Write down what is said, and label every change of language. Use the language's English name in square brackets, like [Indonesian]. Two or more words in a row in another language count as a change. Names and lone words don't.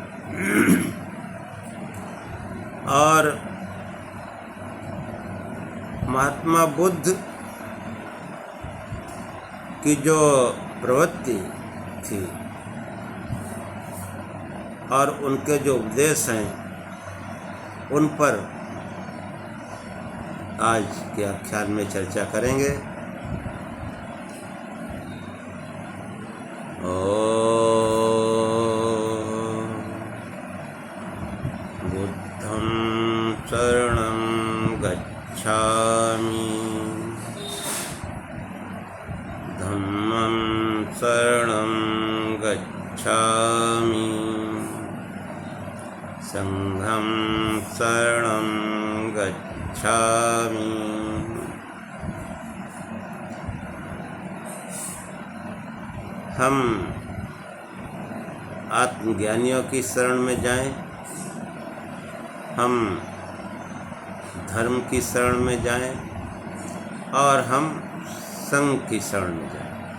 [Hindi] और महात्मा बुद्ध की जो प्रवृत्ति थी और उनके जो उपदेश हैं उन पर आज के आख्यान में चर्चा करेंगे। [Pali] बुद्धं शरणं गच्छामि, धम्मं शरणं गच्छामि, संघं शरणं गच्छामि। [Hindi] हम आत्मज्ञानियों की शरण में जाएं, हम धर्म की शरण में जाएं और हम संघ की शरण में जाएं।